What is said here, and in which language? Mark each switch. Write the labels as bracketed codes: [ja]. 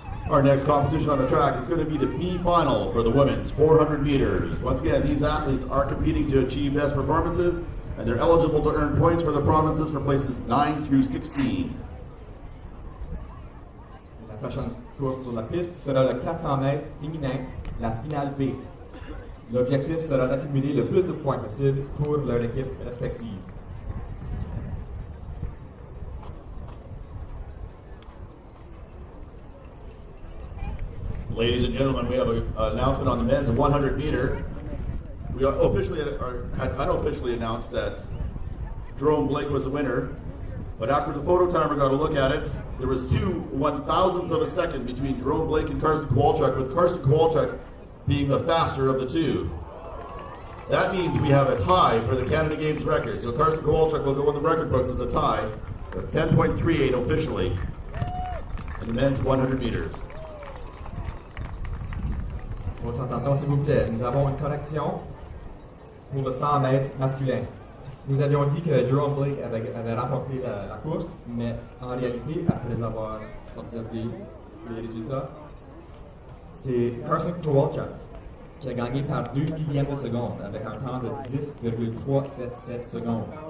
[en] Our next competition on the track is going to be the B final for the women's 400 meters. Once again, these athletes are competing to achieve best performances, and they're eligible to earn points for the provinces for places 9 through 16. [fr] La prochaine course sur la piste sera le 400 mètres féminin, la finale B. L'objectif sera d'accumuler le plus de points possible pour leur équipe respective. [en] Ladies and gentlemen, we have an announcement on the men's 100 meter. We had unofficially announced that Jerome Blake was the winner, but after the photo timer got a look at it, there was 2/1000th of a second between Jerome Blake and Carson Kowalczyk, with Carson Kowalczyk being the faster of the two. That means we have a tie for the Canada Games record. So Carson Kowalczyk will go in the record books as a tie with 10.38 officially in the men's 100 meters. [fr] Votre attention s'il vous plaît, nous avons une correction pour le 100 mètres masculin. Nous avions dit que Jerome Blake avait remporté la course, mais en réalité, après avoir observé les résultats, c'est Carson Kowalczyk qui a gagné par 2 millièmes de seconde avec un temps de 10,377 secondes.